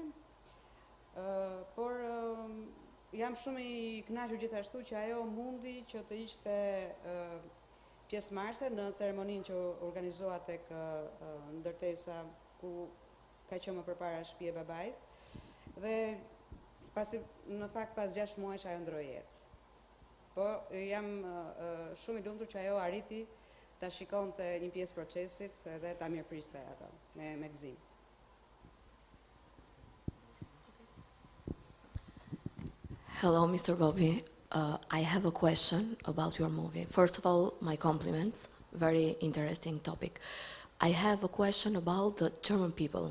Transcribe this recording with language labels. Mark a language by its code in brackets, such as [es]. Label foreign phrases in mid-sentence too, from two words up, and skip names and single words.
[sq] Por jam shumë I kënaqur gjithashtu që ajo mundi që të ishte pjesëmarrëse në ceremoninë që organizohet tek ndërtesa ku ka qenë më përpara shtëpia e babait. Dhe në fakt pas 6 muajsh ajo ndroi jetë. Po jam shumë I lumtur që ajo arriti ta shikonte një pjesë procesit dhe ta mirëpriste ato me gëzim. [en] Hello, Mr. Bobby. I have a question about your movie. First of all, my compliments. Very interesting topic. I have a question about the German people.